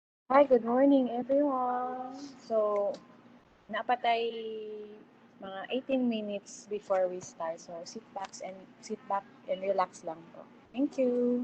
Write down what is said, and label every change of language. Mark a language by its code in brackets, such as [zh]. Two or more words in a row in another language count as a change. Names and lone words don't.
[en] Hi, good morning everyone. So, [hil] napatay mga [en] 18 minutes before we start. So, sit back and relax lang po. Thank you.